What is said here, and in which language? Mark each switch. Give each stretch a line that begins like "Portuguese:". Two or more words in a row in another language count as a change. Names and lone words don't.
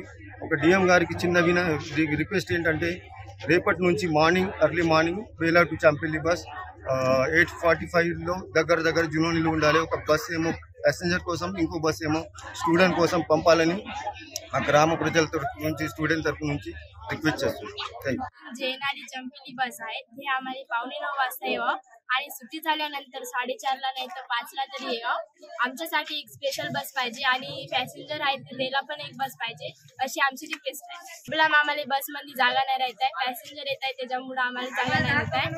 Telugu: ఒక డిఎం గారికి చిన్న రిక్వెస్ట్ ఏంటంటే రేపటి నుంచి
English: early morning
Telugu: బేలా టు చంపల్లి బస్ 8:45లో దగ్గర జునోనిలో ఉండాలి. ఒక బస్ ఏమో ప్యాసింజర్ కోసం, ఇంకో బస్ ఏమో స్టూడెంట్ కోసం పంపాలని ఆ గ్రామ ప్రజల తరపు నుంచి, స్టూడెంట్ తరపు నుంచి रिक्वेस्ट
Marathi: येणारी चंपिली बस आहे ती आम्हाला 8:45 वाजता यावं आणि सुट्टी झाल्यानंतर 4:30ला नाही तर 5ला तरी यावं. आमच्यासाठी एक स्पेशल बस पाहिजे आणि पॅसेंजर आहेत त्याला पण एक बस पाहिजे अशी आमची रिक्वेस्ट आहे. प्रॉब्लेम आम्हाला बसमध्ये जागा नाही राहत आहे, पॅसेंजर येत आहे त्याच्यामुळे आम्हाला जागा नाही राहत आहे.